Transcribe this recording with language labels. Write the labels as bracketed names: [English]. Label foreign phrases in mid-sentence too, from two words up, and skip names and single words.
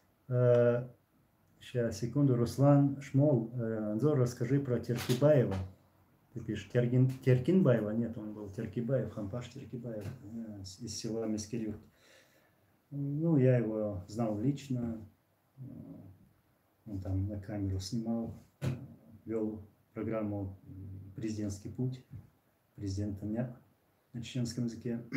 [Russian] Сейчас, секунду. Руслан Шмол. Анзор, расскажи про Теркибаева. Ты пишешь, Теркинбаева? Нет, он был Теркибаев, Хампаш Теркибаев из села Мискирют. Ну, я его знал лично. Он там на камеру снимал, вел программу «Президентский путь» президента на чеченском языке.